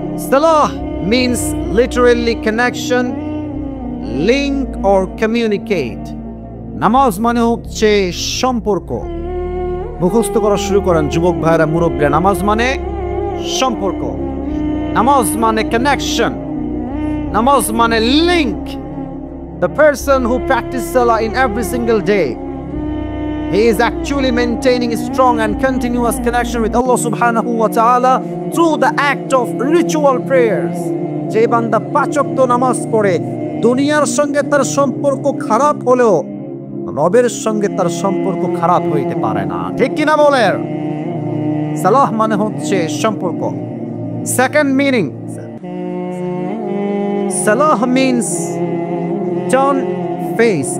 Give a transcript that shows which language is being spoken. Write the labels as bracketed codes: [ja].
[en] সালাহ means literally connection, link or communicate। [bn] নামাজ মানে হচ্ছে সম্পর্ক। মুখস্থ করা শুরু করেন যুবক ভাইরা, মুরব্বীরা। নামাজ মানে সম্পর্ক, নামাজ মানে connection, নামাজ মানে link। [en] The person who practices salah in every single day, he is actually maintaining a strong and continuous connection with Allah subhanahu wa ta'ala through the act of ritual prayers। [bn] যে বান্দা 5 ওয়াক্ত নামাজ পড়ে, দুনিয়ার সঙ্গে তার সম্পর্ক খারাপ হলেও রবের সঙ্গে তার সম্পর্ক খারাপ হইতে পারে না। ঠিক কিনা বলেন? সালাহ মানে হচ্ছে সম্পর্ক। [en] Second meaning, সালাহ means turn face.